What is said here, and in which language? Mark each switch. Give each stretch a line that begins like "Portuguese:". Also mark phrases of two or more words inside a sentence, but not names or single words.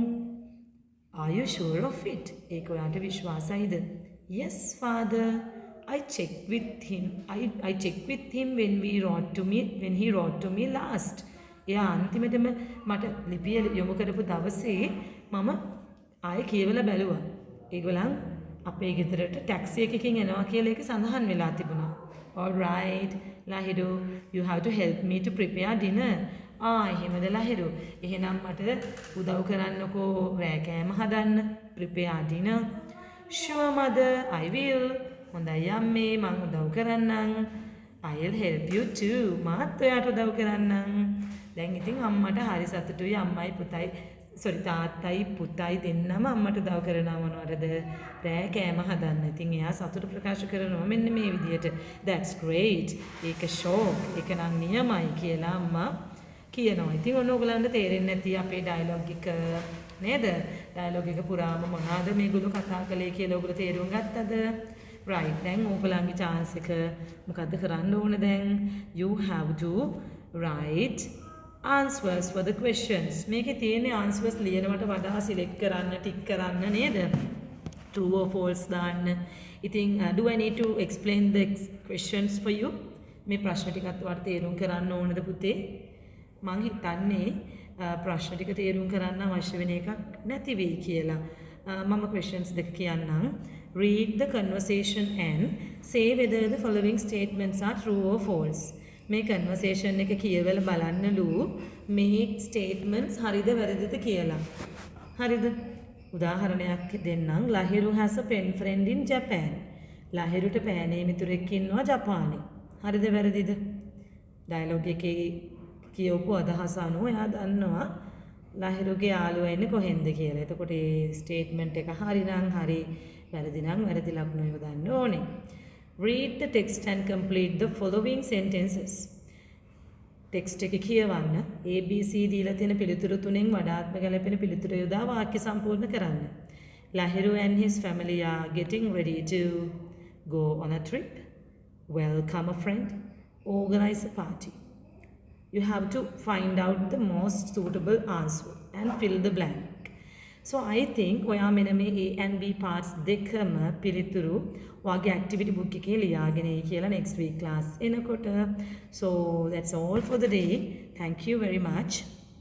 English: Are you sure of it?
Sinhala: ඒක ඔයාට විශ්වාසයිද?
English: Yes, father. I checked with him. I checked with him when he wrote to me last.
Sinhala: එයා අන්තිමටම මට ලිපිය යොමු කරපු දවසේ මම ආයෙ කියවලා බැලුවා. ඒගොල්ලන් අපේ ගෙදරට ටැක්සි එකකින් එනවා කියලා ඒක සඳහන් වෙලා තිබුණා.
English: All right, Lahiru, you have to help me to prepare dinner.
Sinhala: එහෙමද ලහිරු. එහෙනම් මට උදව් කරන්නකෝ රෑ කෑම හදන්න.
English: Prepare dinner. Sure mother, I will.
Sinhala: හොඳයි අම්මේ මං උදව් කරන්නම්.
English: I'll help you too.
Sinhala: මාත් ඔයාට උදව් කරන්නම්. දැන් ඉතින් අම්මට හරි සතුටුයි අම්මයි පුතයි තාත්තයි පුතයි දෙන්නම අම්මට උදව් කරනවා මොනවටද? රෑ කෑම හදන්න. ඉතින් එයා සතුට ප්‍රකාශ කරනවා මෙන්න මේ විදියට.
English: That's great.
Sinhala: ඒක ෂෝක්. ඒක නම් නියමයි කියලා අම්මා කියනවා. ඉතින් ඔන්න ඔයගලන්ට තේරෙන්නේ නැති අපේ ඩයලොග් එක නේද? ඩයලොග් එක පුරාම මොනවාද මේගොල්ලෝ කතා කළේ කියලා ඔයගොල්ලෝ තේරුම් ගත්තද? right. දැන් ඔයගලන්ගේ chance එක මොකද්ද කරන්න ඕන දැන්?
English: You have to write answers for the questions.
Sinhala: මේකේ තියෙන answers ලියනවට වඩා select කරන්න, tick කරන්න නේද?
English: True or false දාන්න. ඉතින් do I need to explain the questions for you?
Sinhala: මේ ප්‍රශ්න ටිකත් ඔයාලට තේරුම් කරන්න ඕනද පුතේ? මං හිතන්නේ ප්‍රශ්න ටික තේරුම් කරන්න අවශ්‍ය වෙන එකක් නැති වෙයි කියලා. මම questions දෙක කියන්නම්.
English: Read the conversation and say whether the following statements are true or false.
Sinhala: මේ conversation එක කියවලා බලන්නලු මේ statements හරිද වැරදිද කියලා. හරිද? උදාහරණයක් දෙන්නම්.
English: ලහිරු has a pen friend in Japan.
Sinhala: ලහිරුට පෑනේ මිතුරෙක් ඉන්නවා ජපානයේ. හරිද වැරදිද? ඩයලොග් එකේ කියවපු අදහස අනුව එයා දන්නවා ලහිරුගේ යාළුවා ඉන්නේ කොහෙන්ද කියලා. එතකොට මේ ස්ටේට්මන්ට් එක හරි නම් හරි වැරදි නම් වැරදි ලකුණු යොදන්න ඕනේ.
English: Read the text and complete the following sentences.
Sinhala: ටෙක්ස්ට් එක කියවන්න ABC දීලා තියෙන පිළිතුරු තුනෙන් වඩාත්ම ගැලපෙන පිළිතුර යොදා වාක්‍ය සම්පූර්ණ කරන්න.
English: Lahiru and his family are getting ready to go on a trip, welcome a friend, organize a party. You have to find out the most suitable answer and fill the blank. So I think
Sinhala: ඔයා මෙන්න මේ
English: A and B parts
Sinhala: දෙකම පිළිතුරු ඔයාගේ
English: activity book
Sinhala: එකේ ලියාගෙන එයි කියලා
English: next week class
Sinhala: එනකොට.
English: So that's all for the day. Thank you very much.